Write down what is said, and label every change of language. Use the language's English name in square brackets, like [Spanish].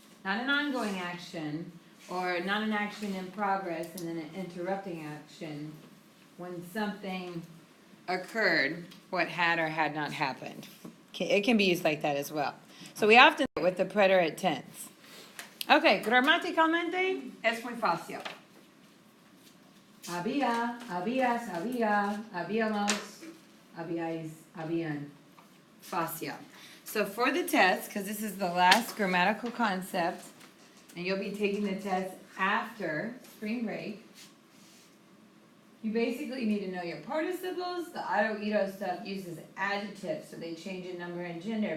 [English] Not an ongoing action or not an action in progress and then an interrupting action. When something occurred, what had or had not happened. It can be used like that as well. So we often do it with the preterite tense. [Spanish] Okay, gramaticalmente es muy fácil. Había, habías, había, habíamos, habíais, habían. Fácil. [English] So for the test, because this is the last grammatical concept, and you'll be taking the test after spring break, you basically need to know your participles. The auto-ito stuff uses adjectives, so they change in number and gender.